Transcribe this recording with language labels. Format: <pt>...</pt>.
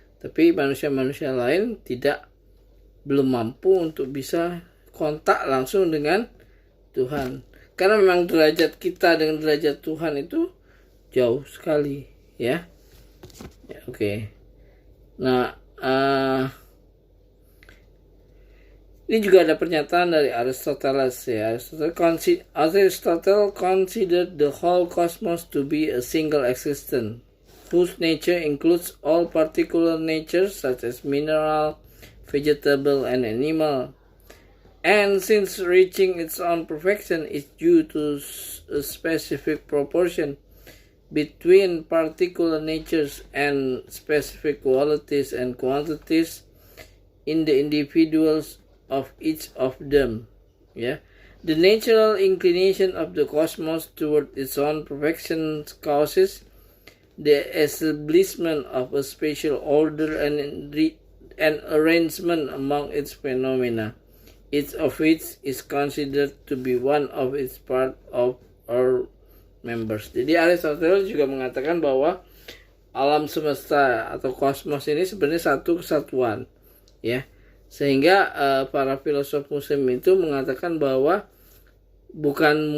<id>Tapi manusia-manusia lain belum mampu untuk bisa kontak langsung dengan Tuhan. Karena memang derajat kita dengan derajat Tuhan itu jauh sekali, ya. Oke. Nah, ini juga ada pernyataan dari Aristoteles, ya.</id> <en>Aristotle considered the whole cosmos to be a single existence, whose nature includes all particular natures such as mineral, vegetable, and animal. And since reaching its own perfection is due to a specific proportion between particular natures and specific qualities and quantities in the individuals of each of them, the natural inclination of the cosmos toward its own perfection causes the establishment of a spatial order and arrangement among its phenomena, each of which is considered to be one of its part of our members.</en> <id>Jadi Aristoteles juga mengatakan bahwa alam semesta atau kosmos ini sebenarnya satu kesatuan, sehingga para filosof Muslim itu mengatakan bahwa bukan</id>